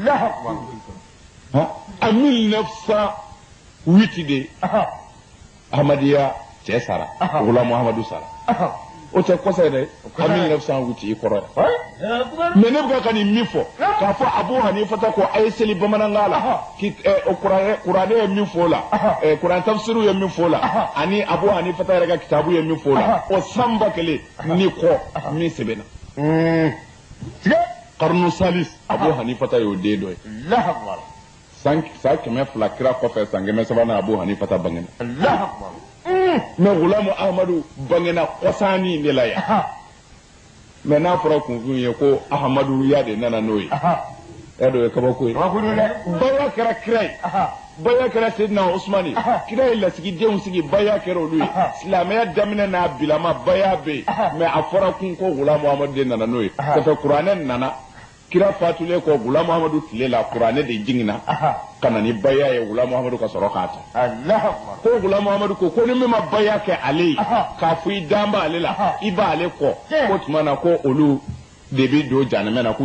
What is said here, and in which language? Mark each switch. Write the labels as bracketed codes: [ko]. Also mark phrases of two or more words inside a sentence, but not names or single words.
[bm] a 1908 de ahmadiyya cɛ sara Ghulam Muhammadu sara o tɛ kɔsa ye dɛ a 1908 i kɔrɔ ye mais ne bɛ ka nin min fɔ k'a fɔ Abu Hanifa ta ko a ye seli bamanankan la kuranɛ ye min fɔ o la kuranɛ tafsiriw ye min fɔ o la ani Abu Hanifa ta yɛrɛ ka kitabu ye min fɔ o la o san 1000 ni kɔ min sɛbɛnna [ar] قرن ثالث [bm] Abu Hanifa ta y'o den dɔ ye san 200 kira kɔfɛ san 300 Abu Hanifa ta bangena mais Ghulam Ahmadu bangena kɔsani de la yan mais n'a fɔra kunfin ye ko Ahmadu ya de nana n'o ye e dɔ ye kabako ye baya kɛra kira ye baya kɛra Seydina Usmani kira ye lasigidenw sigi baya kɛra olu ye silamɛya daminɛ n'a bilama baya bɛ yen mais a fɔra kun ko Ghulam Ahmadu de nana n'o ye [fr] ça fait [bm] kuranɛ nana kira fatulen kɔ Ghulam Ahmadu tile la kuranɛ de jiginna ka na ni baya ye Ghulam Ahmadu ka sɔrɔ k'a ta ko Ghulam Ahmadu ko ni min ma baya kɛ ale ye k'a fɔ i dan b'ale la i b'ale kɔ ko tuma na ko olu de bɛ don jahanama na k'u